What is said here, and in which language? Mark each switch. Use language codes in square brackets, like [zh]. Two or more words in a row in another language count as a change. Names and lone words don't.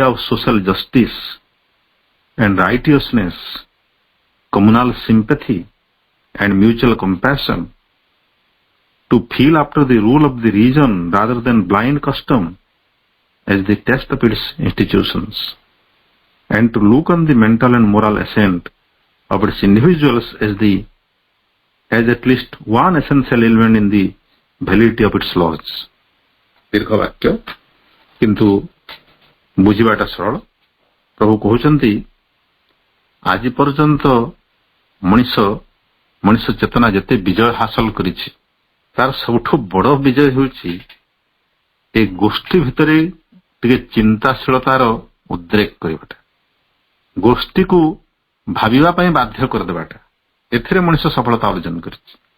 [en] of social justice and righteousness, communal sympathy and mutual compassion, to feel after the rule of the reason rather than blind custom as the test of its institutions, and to look on the mental and moral ascent of its individuals as at least one essential element in the validity of its laws. [or] ଦୀର୍ଘ ବାକ୍ୟ କିନ୍ତୁ ବୁଝିବାଟା ସରଳ। ପ୍ରଭୁ କହଉଛନ୍ତି ଆଜି ପର୍ଯ୍ୟନ୍ତ ମଣିଷ ଚେତନା ଯେତେ ବିଜୟ ହାସଲ କରିଛି ତାର ସବୁଠୁ ବଡ ବିଜୟ ହେଉଛି ଏ ଗୋଷ୍ଠୀ ଭିତରେ ଟିକେ ଚିନ୍ତାଶୀଳତାର ଉଦ୍ରେକ କରିବାଟା, ଗୋଷ୍ଠୀକୁ ଭାବିବା ପାଇଁ ବାଧ୍ୟ କରିଦେବାଟା, ଏଥିରେ ମଣିଷ ସଫଳତା ଅର୍ଜନ କରିଛି।